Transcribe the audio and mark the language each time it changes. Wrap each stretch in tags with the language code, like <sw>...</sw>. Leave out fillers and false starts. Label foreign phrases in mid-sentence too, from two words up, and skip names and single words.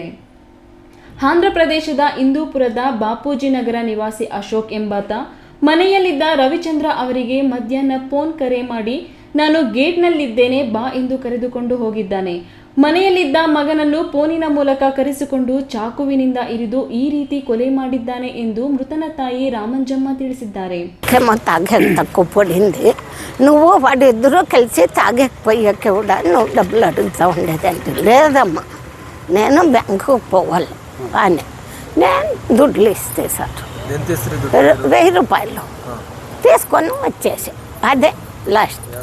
<kn>ಆಂಧ್ರ ಪ್ರದೇಶದ ಇಂದೂಪುರದ ಬಾಪೂಜಿ ನಗರ ನಿವಾಸಿ ಅಶೋಕ್ ಎಂಬಾತ ಮನೆಯಲ್ಲಿದ್ದ ರವಿಚಂದ್ರ ಅವರಿಗೆ ಮಧ್ಯಾಹ್ನ ಫೋನ್ ಕರೆ ಮಾಡಿ ನಾನು ಗೇಟ್ನಲ್ಲಿದ್ದೇನೆ ಬಾ ಎಂದು ಕರೆದುಕೊಂಡು ಹೋಗಿದ್ದಾನೆ. ಮನೆಯಲ್ಲಿದ್ದ ಮಗನನ್ನು ಫೋನಿನ ಮೂಲಕ ಕರೆಸಿಕೊಂಡು ಚಾಕುವಿನಿಂದ ಇರಿದು ಈ ರೀತಿ ಕೊಲೆ ಮಾಡಿದ್ದಾನೆ ಎಂದು మృతన ತಾಯಿ రామంజమ్మ ತಿಳಿಸಿದ್ದಾರೆ.</kn> <te>నువ్వు వాడిద్దరూ కలిసి తాగకపోయాక కూడా నువ్వు డబ్బులు అడుగుతూ ఉండేదంటే లేదమ్మా నేను బ్యాంకుకు పోవాలి అని నేను దుడ్లు ఇస్తే సార్ 1000 రూపాయలు తీసుకొని వచ్చేసి అదే లాస్ట్.</te>